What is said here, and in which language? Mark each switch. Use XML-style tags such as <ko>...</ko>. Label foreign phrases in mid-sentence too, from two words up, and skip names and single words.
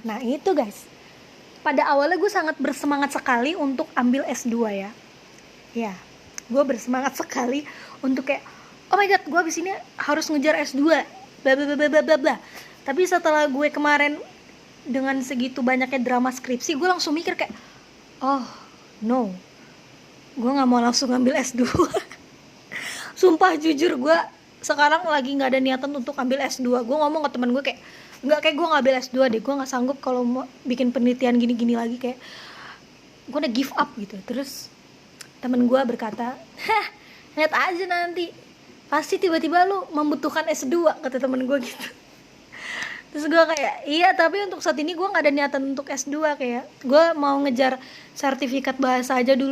<id>Nah itu guys, pada awalnya gue sangat bersemangat sekali untuk ambil S2 ya. Ya, gue bersemangat sekali untuk kayak,</id> <en>oh my god,</en> <id>gue abis ini harus ngejar S2, bla bla bla bla bla bla. Tapi setelah gue kemarin dengan segitu banyaknya drama skripsi, gue langsung mikir kayak,</id> <en>oh no,</en> <id>gue nggak mau langsung ngambil S2. Sumpah jujur gue sekarang lagi nggak ada niatan untuk ambil S2. Gue ngomong ke teman gue kayak, nggak, kayak gue nggak ambil S2 deh, gue nggak sanggup kalau mau bikin penelitian gini-gini lagi, kayak gue udah</id> <en>give up</en> <id>gitu. Terus temen gue berkata, lihat aja nanti pasti tiba-tiba lu membutuhkan S2, kata temen gue gitu. Terus gue kayak, iya tapi untuk saat ini gue nggak ada niatan untuk S2, kayak gue mau ngejar sertifikat bahasa aja dulu.</id>